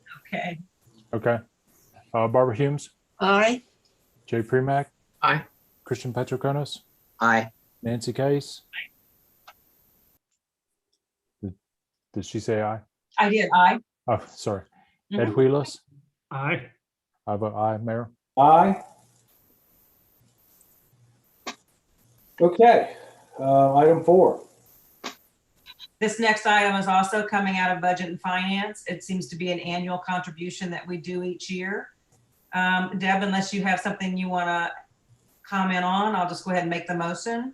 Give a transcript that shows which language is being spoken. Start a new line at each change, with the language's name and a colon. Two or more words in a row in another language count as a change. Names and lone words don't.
English: Okay. Okay. Barbara Humes, Aye. Jay Premack, Aye. Christian Petroconis, Aye. Nancy Case. Did she say aye? I did, aye. Oh, sorry. Ed Mhm. Wheelis. Aye. I vote aye, Mayor. Aye. Okay, item 4. This next item is also coming out of Budget and Finance. It seems to be an annual contribution that we do each year. Deb, unless you have something you want to comment on, I'll just go ahead and make the motion.